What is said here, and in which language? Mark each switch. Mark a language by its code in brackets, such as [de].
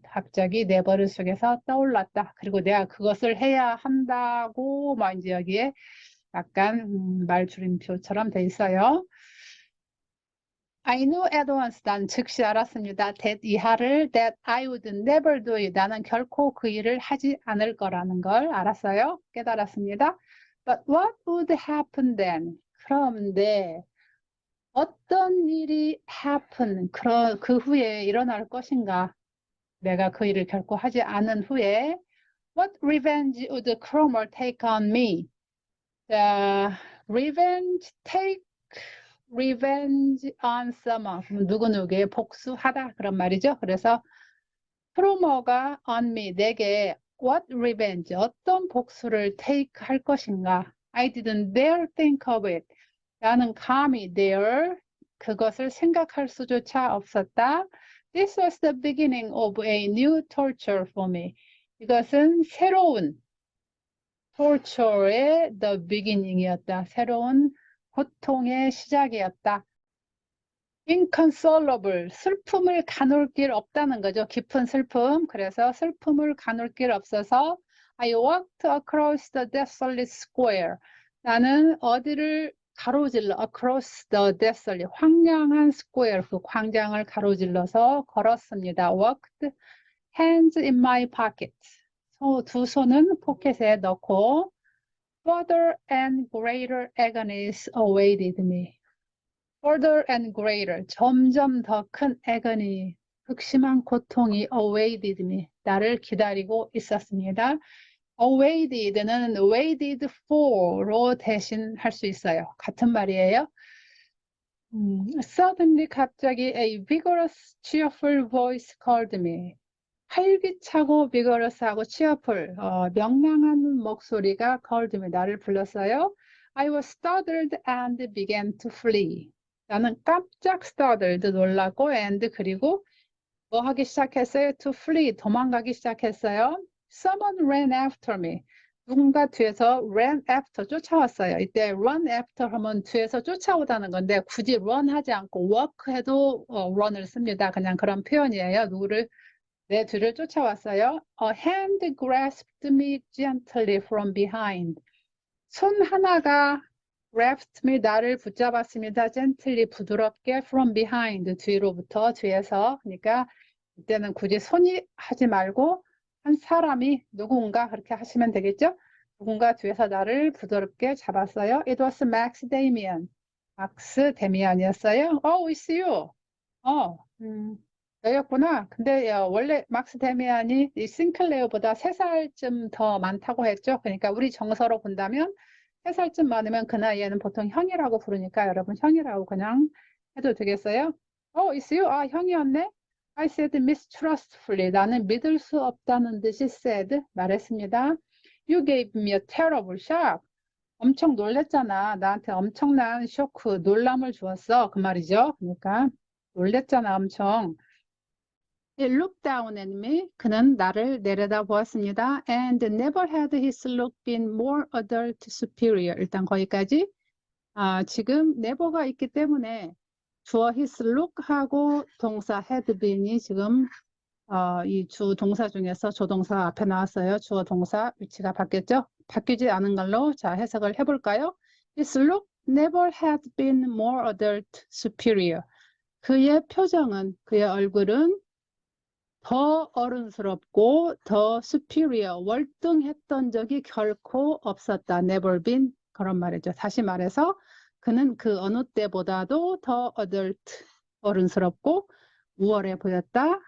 [ko] 갑자기 내 머릿속에서 떠올랐다. 그리고 내가 그것을 해야 한다고 막 이제 여기에 약간 말줄임표처럼 돼 있어요. [en] I knew at once, [ko] 난 즉시 알았습니다. [en] that 이하를 that I would never do it. [ko] 나는 결코 그 일을 하지 않을 거라는 걸 알았어요. 깨달았습니다. [en] But what would happen then? [ko] 그런데 어떤 일이 happen, 그 후에 일어날 것인가? 내가 그 일을 결코 하지 않은 후에 [en] What revenge would Cromer take on me? 자, take revenge on someone. [ko] 그럼 누구누구에 복수하다 그런 말이죠. 그래서 크로머가 on me, 내게 what revenge, 어떤 복수를 take 할 것인가? [en] I didn't dare think of it. [ko] 나는 감히 dare, 그것을 생각할 수조차 없었다. [en] This was the beginning of a new torture for me. [ko] 이것은 새로운 torture의 the beginning이었다. 새로운 고통의 시작이었다. inconsolable, 슬픔을 가눌 길 없다는 거죠. 깊은 슬픔. 그래서 슬픔을 가눌 길 없어서 [en] I walked across the desolate square. [ko] 나는 어디를 가로질러 across the desolate, 황량한 square, 그 광장을 가로질러서 걸었습니다. [en] walked, hands in my pocket. [ko] 두 손은 포켓에 넣고 [en] further and greater agonies awaited me. [ko] Further and greater, 점점 더 큰 agony, 극심한 고통이 awaited me, 나를 기다리고 있었습니다. awaited는 waited for로 대신할 수 있어요. 같은 말이에요. [en] Suddenly, 갑자기 a vigorous, cheerful voice called me. [ko] 활기차고 vigorous하고 cheerful, 명랑한 목소리가 called me, 나를 불렀어요. [en] I was startled and began to flee. [ko] 나는 깜짝 startled, 놀라고, and 그리고 뭐 하기 시작했어요? To flee, 도망가기 시작했어요. [en] Someone ran after me. [ko] 누군가 뒤에서 ran after, 쫓아왔어요. 이때 run after 하면 뒤에서 쫓아오다는 건데 굳이 run 하지 않고 walk 해도 run을 씁니다. 그냥 그런 표현이에요. 누구를 내 뒤를 쫓아왔어요. [en] A hand grasped me gently from behind. [ko] 손 하나가 grasped me, 나를 붙잡았습니다. gently, 부드럽게 from behind, 뒤로부터, 뒤에서. 그러니까 이때는 굳이 손이 하지 말고 한 사람이 누군가 그렇게 하시면 되겠죠? 누군가 뒤에서 나를 부드럽게 잡았어요. [en] It was Max Damian. [ko] 막스 데미안이었어요. [en] Oh, it's you. [ko] 너였구나. 근데 원래 막스 데미안이 이 싱클레어보다 3살쯤 더 많다고 했죠. 그러니까 우리 정서로 본다면 3살쯤 많으면 그 나이에는 보통 형이라고 부르니까 여러분 형이라고 그냥 해도 되겠어요? [en] it's you. [ko] 아, 형이었네. [en] I said mistrustfully. [ko] 나는 믿을 수 없다는 듯이 said, 말했습니다. [en] You gave me a terrible shock. [ko] 엄청 놀랬잖아. 나한테 엄청난 쇼크, 놀람을 주었어. 그 말이죠. 그러니까 놀랬잖아, 엄청. [en] He looked down at me. [ko] 그는 나를 내려다 보았습니다. [en] And never had his look been more adult, superior. [ko] 일단 거기까지. 지금 never가 있기 때문에 주어 his look하고 동사 had been이 지금 이 주 동사 중에서 조동사 앞에 나왔어요. 주어 동사 위치가 바뀌었죠? 바뀌지 않은 걸로 자 해석을 해볼까요? [en] His look never had been more adult, superior. [ko] 그의 표정은, 그의 얼굴은 더 어른스럽고 더 superior, 월등했던 적이 결코 없었다. never been 그런 말이죠. 다시 말해서 그는 그 어느 때보다도 더 adult, 어른스럽고 우월해 보였다.